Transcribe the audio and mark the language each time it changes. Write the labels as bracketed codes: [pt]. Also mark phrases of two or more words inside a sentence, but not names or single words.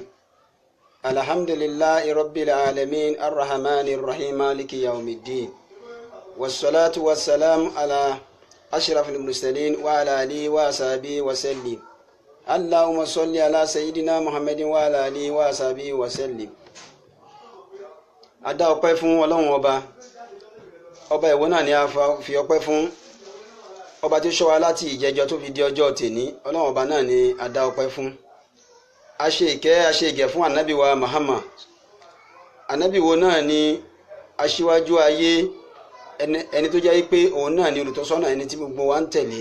[ar] الحمد لله رب العالمين الرحمن الرحيم مالك يوم الدين والصلاة والسلام على أشرف المرسلين وعلى آله وصحبه وسلم. اللهم صل على سيدنا محمد وعلى آله وصحبه وسلم. [yo] Adá ọpẹ́ fún Ọlọ́run ọba ìwọ náà ni a fi ọpẹ́ fún ọba tí ó ṣọ́ wa láti ìjẹjọ tó fi di ọjọ́ tèní. Ọlọ́run ọba náà ni a dá ọpẹ́ fún. A ṣe ìgẹ̀ fún ànábì wa Muhammad. Ànábì wo náà ni aṣíwájú ayé, ẹni tó jẹ́ pé òun náà ni olùtọ́sọ́nà ẹni tí gbogbo wa ń tẹ̀lé.